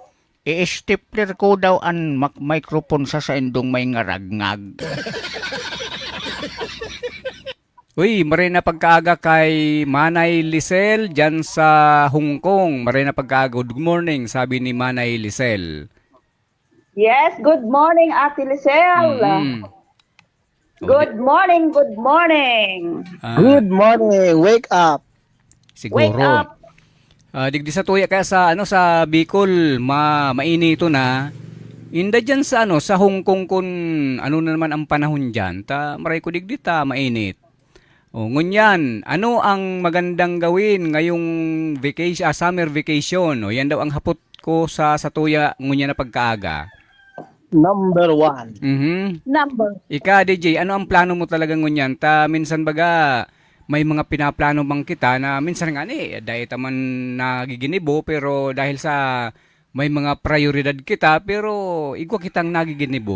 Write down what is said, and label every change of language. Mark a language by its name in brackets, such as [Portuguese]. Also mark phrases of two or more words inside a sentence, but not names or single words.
[Bikol] I-stapler ko daw ang microphone sa indong may ngaragngag. Uy, maray na pagkaaga kay Manay Lisel dyan sa Hong Kong. Maray na pagkaaga. [English] Good morning, [Bikol] sabi ni Manay Lisel. [English] Yes, good morning, Ate Lisel. Good morning, good morning. Good morning, wake up. [Bikol] Siguro. [English] Wake up. [Bikol] Digdi sa tuya kaya sa Bicol, mainito na. Inda dyan sa sa Hong Kong kun ano na naman ang panahon dyan. Maray ko digdi mainit. Ngunyan, ano ang magandang gawin ngayong vacation, [English] summer vacation? [Bikol] Yan daw ang hapot ko sa tuya ngunyan na pagkaaga. [English] Number 1. [Bikol] Ika, DJ, ano ang plano mo talaga ngunyan? Minsan baga, may mga pinaplano bang kita na minsan nga dahil taman nagiginibo, pero dahil sa may mga prioridad kita, pero igwa kitang nagiginibo.